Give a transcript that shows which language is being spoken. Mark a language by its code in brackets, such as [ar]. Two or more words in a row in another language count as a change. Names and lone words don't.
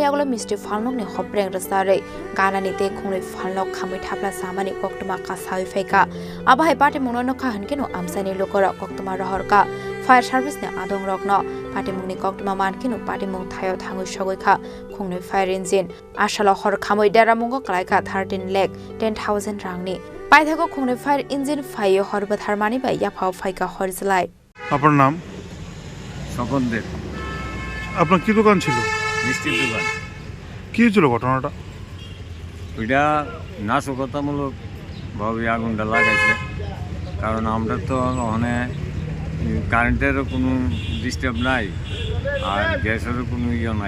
[trp] aglo misti falnok ni hopreng rasare ganani te khungni falnok khamui thapla samani koktoma ka sai faika abai patimungno no kha hankeno amsani lokora koktoma rohorka fire service ne adong rokno patimungni koktoma mankino patimung thayo thangu sogoi kha khungni fire engine ashala hor khamui deramungo klaika 13 lakh 10,000 rangni পাইথাগো খুংনে ফায়ার ইঞ্জিন ফাইয়ে হরবাথার মানিবাই ইয়াফাও ফাইকা হরজলাই। [bn] আপনার নাম? স্বপন দেব। আপনার কি দোকান ছিল? মিষ্টির দোকান। কি হয়েছিল ঘটনাটা? ওইটা নাশকতামূলক ভাবে আগুনটা লাগাইছে, কারণ আমরা তো ওখানে কারেন্টেরও কোনো ডিস্টার্ব নাই আর গ্যাসেরও কোনো ইয়ে নাই।